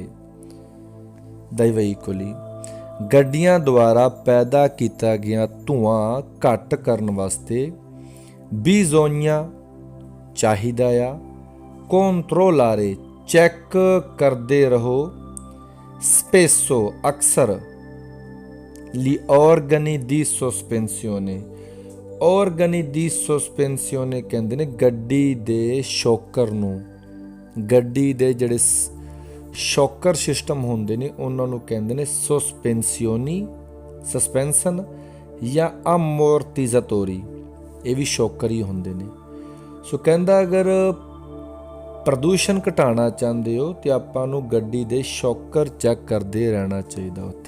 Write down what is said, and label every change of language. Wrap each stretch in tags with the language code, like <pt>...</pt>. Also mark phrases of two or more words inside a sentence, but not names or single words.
<it>dai veicoli</it> <pa>ਗੱਡੀਆਂ ਦੁਆਰਾ ਪੈਦਾ ਕੀਤਾ ਗਿਆ ਧੂੰਆਂ ਘੱਟ ਕਰਨ ਵਾਸਤੇ। ਬਿਜ਼ੋਨੀਆ ਚਾਹੀਦਾ ਆ। ਕੰਟਰੋਲਾਰੇ ਚੈੱਕ ਕਰਦੇ ਰਹੋ।</pa> <it>ਸਪੇਸੋ ਅਕਸਰ। gli organi di sospensione. organi di sospensione</it> <pa>ਕਹਿੰਦੇ ਨੇ ਗੱਡੀ ਦੇ ਸ਼ੌਕਰ ਨੂੰ। ਗੱਡੀ ਦੇ ਜਿਹੜੇ ਸ਼ੌਕਰ ਸਿਸਟਮ ਹੁੰਦੇ ਨੇ ਉਹਨਾਂ ਨੂੰ ਕਹਿੰਦੇ ਨੇ ਸਸਪੈਂਸ਼ਨ ਜਾਂ ਅਮੋਰਟੀਜ਼ਾਟੋਰੀ। ਇਹ ਵੀ ਸ਼ੌਕਰ ਹੀ ਹੁੰਦੇ ਨੇ। ਸੋ ਕਹਿੰਦਾ ਅਗਰ ਪ੍ਰਦੂਸ਼ਣ ਘਟਾਉਣਾ ਚਾਹੁੰਦੇ ਹੋ ਤੇ ਆਪਾਂ ਨੂੰ ਗੱਡੀ ਦੇ ਸ਼ੌਕਰ ਚੈੱਕ ਕਰਦੇ ਰਹਿਣਾ ਚਾਹੀਦਾ ਉੱਥੇ।</pa>